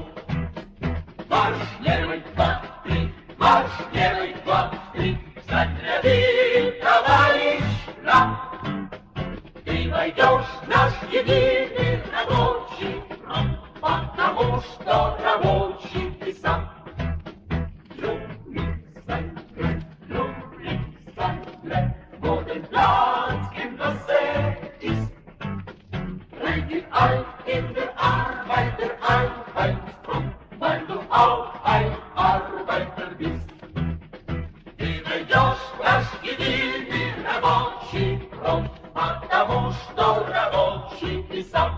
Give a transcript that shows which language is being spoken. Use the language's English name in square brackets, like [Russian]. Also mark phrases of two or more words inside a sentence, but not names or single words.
[Russian] Марш левый 2, 3, марш левый 2, 3, встань ряды, товарищ нам. Ты войдешь в наш единый рабочий фронт, потому что рабочий ты сам. Modern Land in the Cities. [German] Rein ein in der Arbeitereinheitsfront, weil du auch ein Arbeiter bist. [Russian] Ты войдешь в наш единый рабочий фронт, потому что рабочий ты сам.